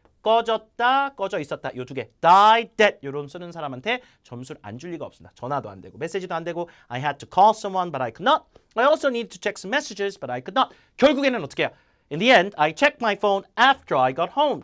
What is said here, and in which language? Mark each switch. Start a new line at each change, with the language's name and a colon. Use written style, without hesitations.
Korean: 꺼졌다, 꺼져 있었다. 요 두 개.
English: die, dead.
Korean: 요런 쓰는 사람한테 점수를 안 줄 리가 없습니다. 전화도 안 되고 메시지도 안 되고
English: I had to call someone but I could not. I also needed to check some messages but I could not.
Korean: 결국에는 어떻게 해요?
English: In the end, I checked my phone after I got home.